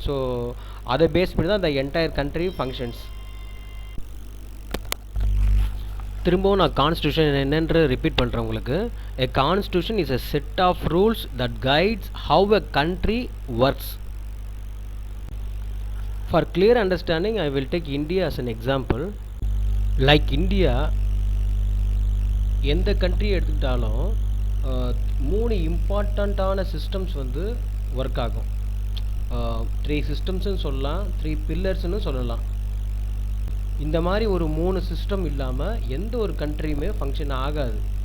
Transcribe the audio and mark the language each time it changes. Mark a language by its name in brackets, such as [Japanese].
[Tamil] So அதை base பண்ணி தான் அந்த என்டையர் கண்ட்ரி ஃபங்க்ஷன்ஸ். திரும்பவும் நான் கான்ஸ்டியூஷன் என்னென்று ரிப்பீட் பண்ணுறேன் உங்களுக்கு. [English] A constitution is a set of rules that guides how a country works. For clear understanding, I will take India as an example. [Tamil] Like India, எந்த கண்ட்ரி எடுத்துக்கிட்டாலும் 3 இம்பார்ட்டண்ட்டான சிஸ்டம்ஸ் வந்து work ஆகும். 3 சிஸ்டம்ஸ்னு சொல்லலாம், 3 பில்லர்ஸ்னு சொல்லலாம். இந்த மாதிரி ஒரு 3 சிஸ்டம் இல்லாமல் எந்த ஒரு கண்ட்ரியுமே ஃபங்க்ஷன் ஆகாது.